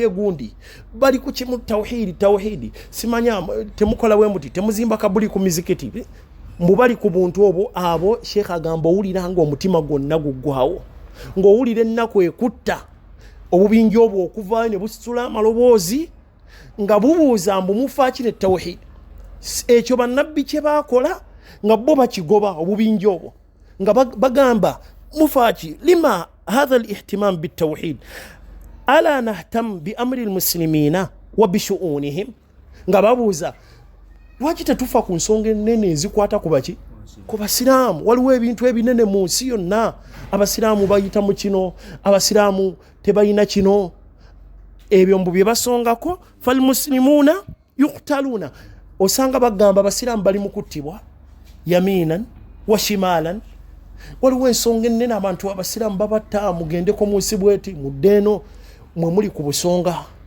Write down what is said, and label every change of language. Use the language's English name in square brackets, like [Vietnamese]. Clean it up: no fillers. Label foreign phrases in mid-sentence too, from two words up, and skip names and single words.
[Ganda] egundi bali ku kimu tawhidi simanya temukola bwe muti temuzimba kabuli ku mizikiti mbu bali ku buntu obwo abo Sheikh agamba owulira nga omutima gwonna guggwawo ng'owulira ennaku ekutta obubingi obwo okuvaayo ne busitula amaloboozi nga bubuuza mbu mufaaki ne tawhidi ekyo bannabbi kye baakola nga bo bakigoba obubingi obwo nga bagamba mufaaki [Arabic] لماذا هذا الاهتمام بالتوحيد ألا نهتم بأمر المسلمين وبشؤونهم [Ganda] nga babuuza lwaki tetufa ku nsonga ennene ezikwata ku baki ku basiraamu waliwo ebintu ebinene mu nsi yonna abasiraamu bayita mu kino abasiraamu tebalina kino ebyo mbu bye basongako [Arabic] فالمسلمون يقتلون [Ganda] osanga bagamba abasiraamu bali mu kuttibwa [Arabic] يمينا وشمالا [Ganda] waliwo ensonga ennene abantu abasiraamu babatta mugendeko mu nsi bweti muddeeno mwe muli ku busonga